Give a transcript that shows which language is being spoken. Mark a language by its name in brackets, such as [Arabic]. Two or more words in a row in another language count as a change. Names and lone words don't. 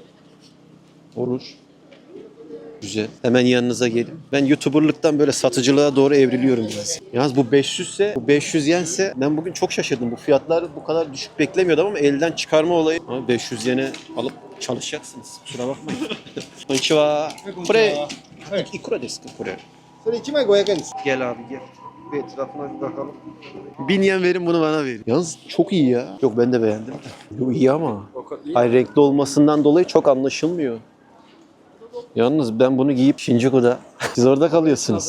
[Turkish] Olur. Güzel. Hemen yanınıza gelin. Ben YouTuber'lıktan böyle satıcılığa doğru evriliyorum biraz. Yalnız bu 500 ise, bu 500 yense ben bugün çok şaşırdım. Bu fiyatlar bu kadar düşük beklemiyordum ama elden çıkarma olayı. Ama 500 yene alıp çalışacaksınız. Kusura bakmayın. Konnichiwa. Kore. [Japanese] いくらですかこれ? [Turkish] Gel abi gel. Bir etrafına bir bakalım. 1000 yen verin bunu bana verin. Yalnız çok iyi ya. Yok ben de beğendim. Yok iyi ama. Hayır renkli olmasından dolayı çok anlaşılmıyor. Yalnız ben bunu giyip Shinjuku'da siz orada kalıyorsunuz.